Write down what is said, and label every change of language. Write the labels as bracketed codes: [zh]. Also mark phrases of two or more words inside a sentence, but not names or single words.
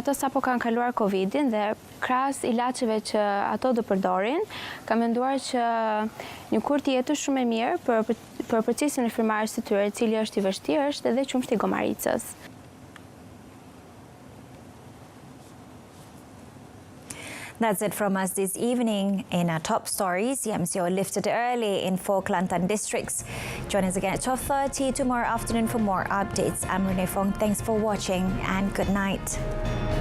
[sq] ato sapo kanë kaluar Covidin dhe krahas ilaçeve që ato do përdorin, kam menduar që një kur të jetë shumë e mirë për procesin e frymëmarrjes së tyre, i cili është i vështirë, është edhe qumshti i gomaricës. [en] That's it from us this evening in our top stories. YMCO lifted early in 4 Kelantan districts. Join us again at 12:30 tomorrow afternoon for more updates. I'm Renee Fong. Thanks for watching and good night.